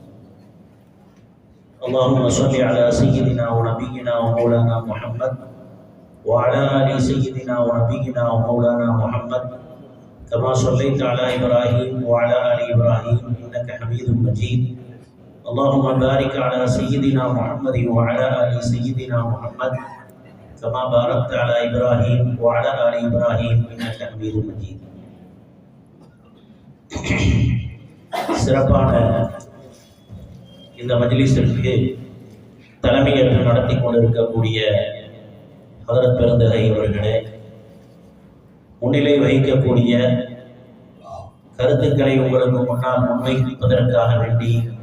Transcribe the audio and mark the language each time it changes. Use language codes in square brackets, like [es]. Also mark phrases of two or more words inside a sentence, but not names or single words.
[ar] اللهم صل على سيدنا ونبينا ومولانا محمد وعلى آل سيدنا ونبينا ومولانا محمد كما صليت على إبراهيم وعلى آل إبراهيم إنك حميد مجيد. اللهم بارك على سيدنا محمد وعلى آل سيدنا محمد كما باركت على إبراهيم وعلى آل إبراهيم إنك حميد مجيد. [ta] சிறப்பான இந்த மஜ்லிஸிற்கு தலைமையேற்று நடத்தி கொண்டிருக்கக்கூடிய ஹதரத் பெருந்தகை அவர்களே, முன்னிலை வகிக்கக்கூடிய கருத்துக்களை உங்களுக்கு முன்னால் முன்வைப்பதற்காக வேண்டி